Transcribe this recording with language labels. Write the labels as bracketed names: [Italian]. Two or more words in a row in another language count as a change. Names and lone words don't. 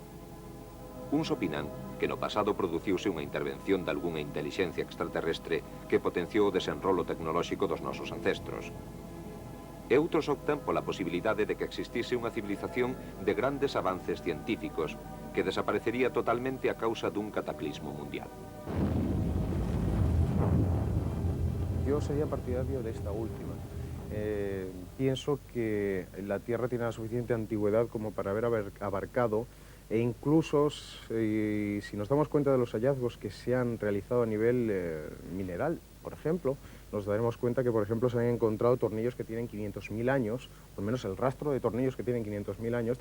[Galician] Uns opinan que no pasado produciuse unha intervención de algunha intelixencia extraterrestre que potenciou o desenrolo tecnolóxico dos nosos ancestros. E outros optan pola posibilidade de que existise unha civilización de grandes avances científicos que desaparecería totalmente a causa dun cataclismo mundial. [Spanish] Yo sería partidario de esta última. Pienso que la Tierra tiene la suficiente antigüedad como para haber abarcado, e incluso si nos damos cuenta de los hallazgos que se han realizado a nivel mineral, por ejemplo, nos daremos cuenta que, por ejemplo, se han encontrado tornillos que tienen 500.000 años, o al menos el rastro de tornillos que tienen 500.000 años.